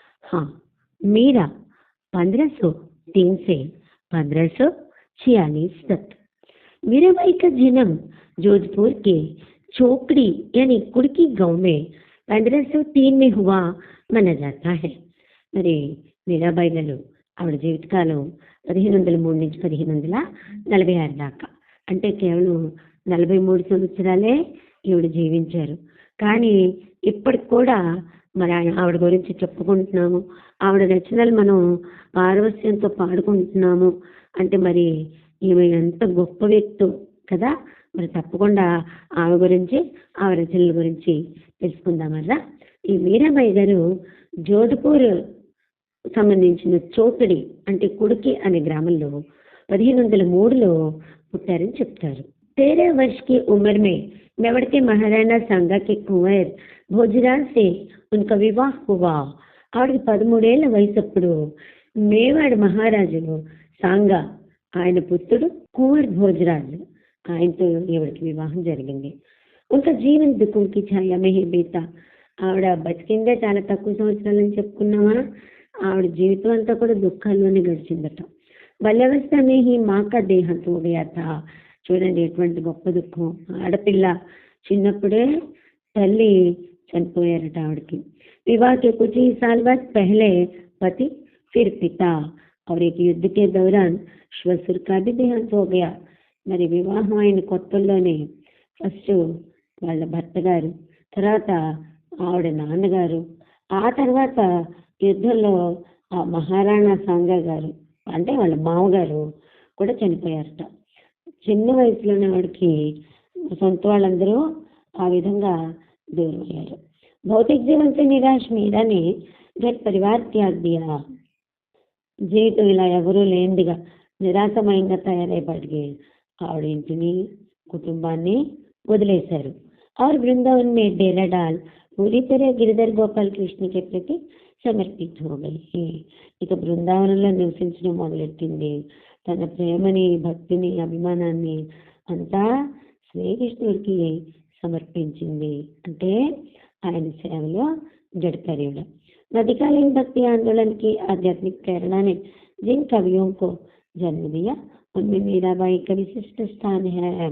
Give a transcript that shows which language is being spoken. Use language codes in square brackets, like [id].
[hi] हाँ, मेरा 1503 से 1546 तक मीराबाई का जन्म जोधपुर के चोकड़ी यानी कुड़की गांव में 1503 में हुआ माना जाता है। [te] మరి మీరాబాయి గారు ఆవిడ జీవితకాలం 1503 నుంచి 1546 దాకా, అంటే కేవలం 43 సంవత్సరాలే ఈవిడ జీవించారు. కానీ ఇప్పటికి కూడా మరి ఆవిడ గురించి చెప్పుకుంటున్నాము, ఆవిడ రచనలు మనం పారవస్యంతో పాడుకుంటున్నాము. అంటే మరి ఈమె ఎంత గొప్ప వ్యక్తి కదా. మరి తప్పకుండా ఆమె గురించి, ఆవిడ రచనల గురించి తెలుసుకుందామరా. ఈ మీరాబాయి గారు జోధ్పూర్ సంబంధించిన చోకడి అంటే కుడికి అనే గ్రామంలో 1503లో పుట్టారని చెప్తారు. [hi] 13 वर्ष की उम्र में मेवाड़ के महाराणा सांगा के कुंवर भोजराज से उनका विवाह हुआ. [te] ఆవిడకి 13 ఏళ్ల వయసప్పుడు మేవాడ మహారాజు సాంగా ఆయన పుత్రుడు కువర్ భోజరాజు ఆయనతో ఈవిడికి వివాహం జరిగింది. ఇంకా [hi] జీవన్ దుఃఖంకి ఛాయా మే హీ బీతా. [te] ఆవిడ బతికిందే చాలా తక్కువ సంవత్సరాలని చెప్పుకున్నామా, ఆవిడ జీవితం అంతా కూడా దుఃఖాల్లోనే గడిచిందట. [hi] బాల్యావస్థనే హీ మాకా దేహాంత్ హో గయా థా. [te] చూడండి ఎటువంటి గొప్ప దుఃఖం. ఆడపిల్ల చిన్నప్పుడే తల్లి చనిపోయారట ఆవిడకి. [hi] विवाह के कुछ ही साल बाद पहले पति फिर पिता और एक युद्ध के दौरान श्वशुर का भी देहांत हो गया. [te] మరి వివాహం అయిన కొత్తల్లోనే ఫస్ట్ వాళ్ళ భర్త గారు, తర్వాత ఆవిడ నాన్నగారు, ఆ తర్వాత యుద్ధంలో ఆ మహారాణా సాంగా గారు అంటే వాళ్ళ మామగారు కూడా చనిపోయారట. చిన్న వయసులోనే ఆవిడకి సొంత వాళ్ళందరూ ఆ విధంగా దూరం అయ్యారు. [hi] भौतिक जीवन से निराश मीरा ने घर परिवार त्याग दिया. [te] జీవితం ఇలా ఎవరూ లేనిదిగా నిరాశమయంగా తయారైపడి ఆవిడ ఇంటిని కుటుంబాన్ని వదిలేశారు. [hi] और वृंदावन में डेरा डाल पूरी तरह गिरिधर गोपाल कृष्ण के प्रति సమర్పిత हो गई. [te] ఇక బృందావనంలో నివసించడం మొదలెట్టింది. తన ప్రేమని, భక్తిని, అభిమానాన్ని అంతా శ్రీకృష్ణుడికి సమర్పించింది. అంటే ఆయన సేవలో गढ़कर. [hi] मध्यकालीन भक्ति आंदोलन की आध्यात्मिक प्रेरणा ने जिन कवियों को जन्म दिया उनमें मीराबाई का विशिष्ट स्थान है.